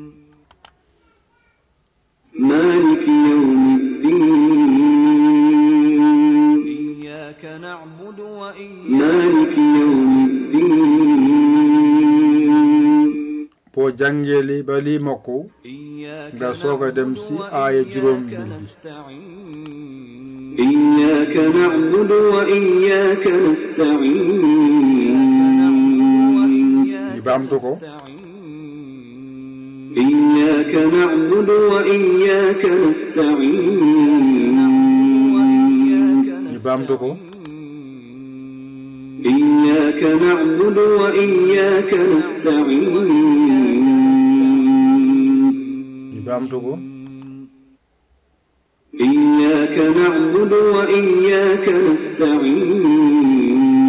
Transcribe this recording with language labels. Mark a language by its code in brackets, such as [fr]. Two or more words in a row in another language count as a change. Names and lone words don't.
[ar] مالك يوم الدين. مالك يوم الدين. [wo] boo jàngee li ba lii mokk nga soog a dem si aaya juróom bi. [ar] إياك نعبد وإياك نستعين. [wo] ñu baamtu ko. [ar] إياك نعبد وإياك نستعين. [wo] ñu baamtu ko. [ar] إياك نعبد وإياك نستعين. [wo] ñu baamtu ko. [ar] إياك نعبد وإياك نستعين.